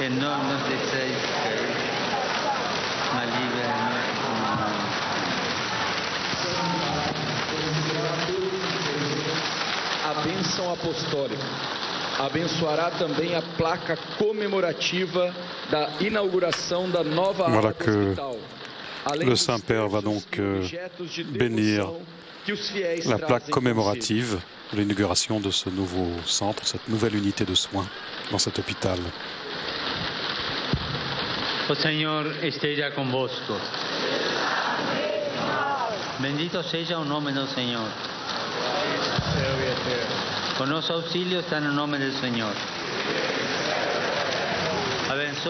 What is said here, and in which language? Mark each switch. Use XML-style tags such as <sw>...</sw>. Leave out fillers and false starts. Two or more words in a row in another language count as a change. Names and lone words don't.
<pt>Que no nos deixeis cair, mas livrai-nos do mal. A bênção apostólica abençoará também a placa comemorativa da inauguração da nova ala hospital.</pt> <fr>Le Saint-Père va donc bénir la plaque commémorative de l'inauguration de ce nouveau centre, cette nouvelle unité de soins dans cet hôpital.</fr> <pt>O Senhor esteja convosco. Bendito seja o nome do Senhor. O nosso auxílio está no nome do Senhor.</pt>